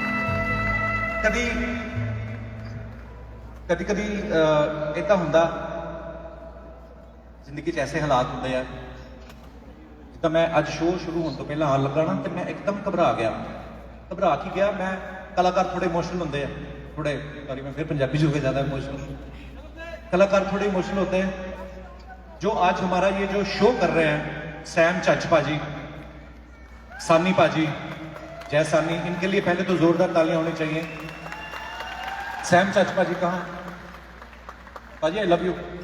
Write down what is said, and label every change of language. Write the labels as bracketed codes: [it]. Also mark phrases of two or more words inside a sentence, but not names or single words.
[pa] ਕਦੀ ਕਦੀ ਕਦੀ ਇੱਦਾ ਹੁੰਦਾ ਜ਼ਿੰਦਗੀ 'ਚ ਐਸੇ ਹਾਲਾਤ ਹੁੰਦੇ ਆ ਤਾਂ ਮੈਂ ਅੱਜ ਸ਼ੋਅ ਸ਼ੁਰੂ ਹੋਣ ਤੋਂ ਪਹਿਲਾਂ ਆਉਣ ਲੱਗਾ ਨਾ ਤੇ ਮੈਂ ਇੱਕਦਮ ਘਬਰਾ ਗਿਆ। ਘਬਰਾ ਕੀ ਗਿਆ ਮੈਂ, ਕਲਾਕਾਰ ਥੋੜੇ [hi] इमोशनल होते हैं, थोड़े सॉरी मैं फिर पंजाबी जो ज़्यादा इमोशनल, कलाकार थोड़े इमोशनल होते हैं। जो आज हमारा ये जो शो कर रहे हैं सैम चच पाजी, सानी पाजी, जय सानी, इनके लिए पहले तो जोरदार तालियां होनी चाहिए। सैम चच पाजी कहाँ? पाजी [en] I love you.